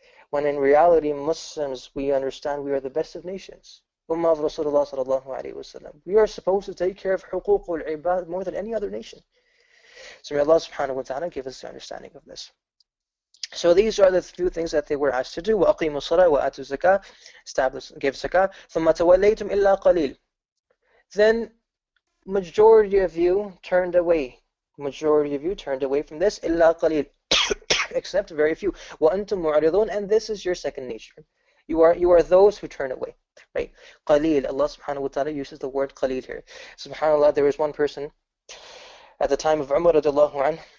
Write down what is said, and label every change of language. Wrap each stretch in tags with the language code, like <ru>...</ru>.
<en>When in reality, Muslims, we understand we are the best of nations. Ummah of Rasulullah sallallahu alaihi wasallam. We are supposed to take care of huquq al-ibad more than any other nation. So may Allah subhanahu wa ta'ala give us the understanding of this. So these are the few things that they were asked to do.</en> <ar>وَأَقِيمُوا الصَّلَاةَ وَآتُوا الزَّكَاةَ,</ar> <en>establish, give zakah.</en> <ar>ثُمَّ تَوَلَّيْتُمْ إِلَّا قَلِيلٌ.</ar> <en>Then majority of you turned away. Majority of you turned away from this.</en> <ar>إِلَّا قَلِيلٌ.</ar> <en>Except very few.</en> <ar>وَأَنْتُمْ مُعْرِضُونَ.</ar> <en>And this is your second nature. You are those who turn away. Right? Qalil. Allah subhanahu wa ta'ala uses the word qalil here. SubhanAllah, there was one person at the time of Umar radiallahu anhu.</en>